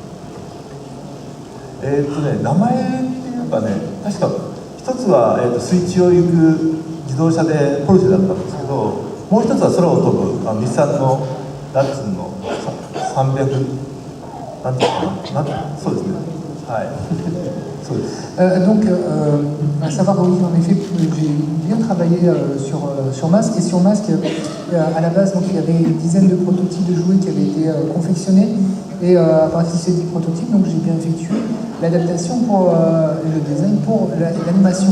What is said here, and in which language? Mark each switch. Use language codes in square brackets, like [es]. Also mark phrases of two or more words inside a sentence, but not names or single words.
[ja] 名前っていうかね、確か一つは、水中を行く自動車でポルシェだったんですけど、もう一つは空を飛ぶ日産のダッツンの300なんていうかな、そうですね、はいそうです。 [fr] Donc, à savoir, oui, en effet, j'ai bien travaillé sur Masque. Et sur Masque, à la base, donc, il y avait une dizaine de prototypes de jouets qui avaient été confectionnés. Et à partir de ces 10 prototypes, donc, j'ai bien effectué l'adaptation pour le design pour l'animation.